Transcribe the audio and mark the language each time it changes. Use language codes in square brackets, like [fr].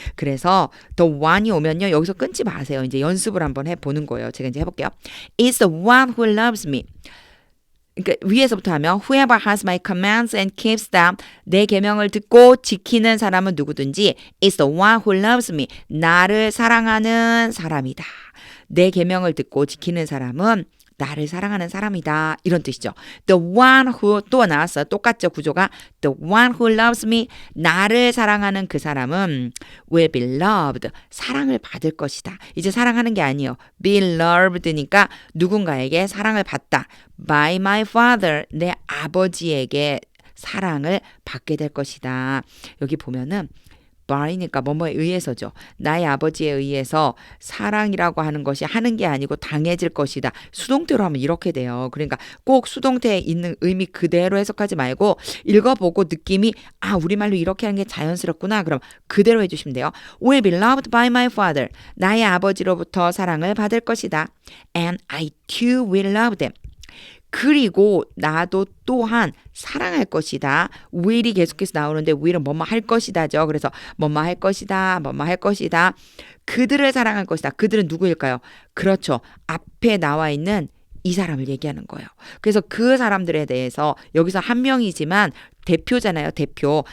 [ko] 그래서 the one이 오면요, 여기서 끊지 마세요. 이제 연습을 한번 해보는 거예요. 제가 이제 해볼게요. [en] is the one who loves me. [ko] 그러니까 위에서부터 하면 [en] whoever has my commands and keeps them, [ko] 내 계명을 듣고 지키는 사람은 누구든지 [en] is the one who loves me, [ko] 나를 사랑하는 사람이다. 내 계명을 듣고 지키는 사람은 나를 사랑하는 사람이다. 이런 뜻이죠. [en] The one who [ko] 또 나왔어요. 똑같죠. 구조가. [en] The one who loves me, [ko] 나를 사랑하는 그 사람은 [en] will be loved, [ko] 사랑을 받을 것이다. 이제 사랑하는 게 아니에요. be loved니까 누군가에게 사랑을 받다. [en] by my father, [ko] 내 아버지에게 사랑을 받게 될 것이다. 여기 보면은 by니까 뭐뭐에 의해서죠. 나의 아버지에 의해서 사랑이라고 하는 것이 하는 게 아니고 당해질 것이다. 수동태로 하면 이렇게 돼요. 그러니까 꼭 수동태에 있는 의미 그대로 해석하지 말고 읽어보고 느낌이 우리말로 이렇게 하는 게 자연스럽구나. 그럼 그대로 해주시면 돼요. [en] will be loved by my father. [ko] 나의 아버지로부터 사랑을 받을 것이다. [en] And I too will love them. [ko] 그리고 나도 또한 사랑할 것이다. will이 계속해서 나오는데 will은 뭐뭐 할 것이다죠. 그래서 뭐뭐 할 것이다. 뭐뭐 할 것이다. 그들을 사랑할 것이다. 그들은 누구일까요? 그렇죠. 앞에 나와 있는 이 사람을 얘기하는 거예요. 그래서 그 사람들에 대해서 여기서 한 명이지만 대표잖아요. 대표.